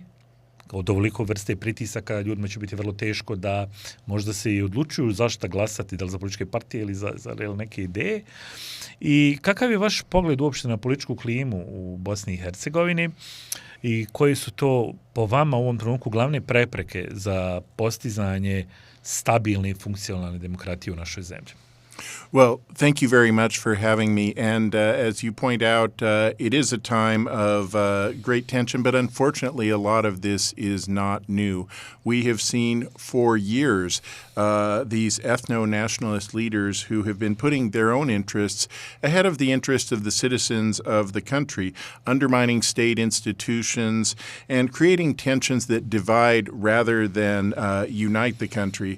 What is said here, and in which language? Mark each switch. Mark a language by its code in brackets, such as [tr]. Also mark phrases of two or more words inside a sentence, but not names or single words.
[bs] Od ovoliko vrste pritisaka ljudima će biti vrlo teško da možda se i odlučuju zašto glasati, da li za političke partije ili za neke ideje. I kakav je vaš pogled uopšte na političku klimu u Bosni i Hercegovini i koji su to po vama u ovom trenutku glavne prepreke za postizanje stabilne i funkcionalne demokratije u našoj zemlji? [en] Well, thank you very much for having me. And as you point out, it is a time of great tension, but unfortunately, a lot of this is not new. We have seen for years these ethno-nationalist leaders who have been putting their own interests ahead of the interests of the citizens of the country, undermining state institutions and creating tensions that divide rather than unite the country.